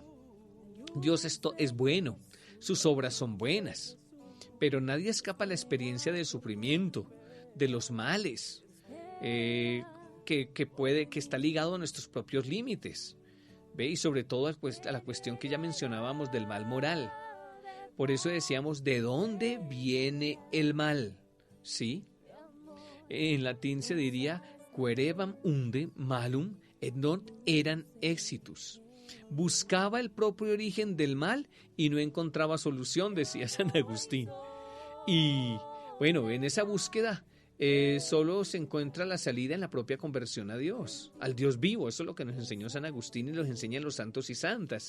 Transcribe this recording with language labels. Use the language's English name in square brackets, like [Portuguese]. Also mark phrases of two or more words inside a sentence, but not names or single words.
[Spanish] Dios es bueno, sus obras son buenas, pero nadie escapa a la experiencia del sufrimiento, de los males, que está ligado a nuestros propios límites, ¿ve? Y sobre todo a la cuestión que ya mencionábamos del mal moral. Por eso decíamos, ¿de dónde viene el mal? ¿Sí? En latín se diría, [Latin] querevam unde malum et non eran exitus. [Spanish] Buscaba el propio origen del mal y no encontraba solución, decía San Agustín. Y bueno, en esa búsqueda solo se encuentra la salida en la propia conversión a Dios, al Dios vivo. Eso es lo que nos enseñó San Agustín y nos enseñan los santos y santas.